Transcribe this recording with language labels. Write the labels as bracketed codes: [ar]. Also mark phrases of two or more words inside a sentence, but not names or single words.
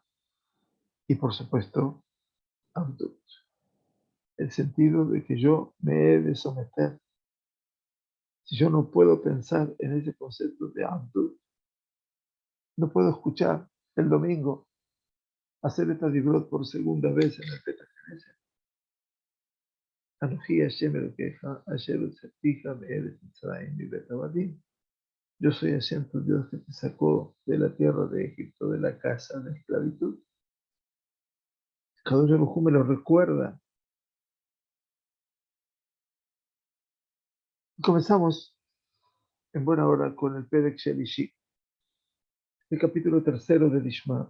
[es] Y por supuesto, Abdut. El sentido de que yo me he de someter. Si yo no puedo pensar en ese concepto de Abdut, no puedo escuchar el domingo hacer esta dibrot por segunda vez en el [he] פתח כנסת. אנכי השם אלקיך אשר הוצאתיך מארץ מצרים מבית עבדים. [es] Yo soy Hashem, tu Dios, que te sacó de la tierra de Egipto, de la casa de esclavitud. [he] קדוש ברוך הוא [es] me lo recuerda. Comenzamos en buena hora con el [he] פרק שלישי, [es] el capítulo 3 de Lishma.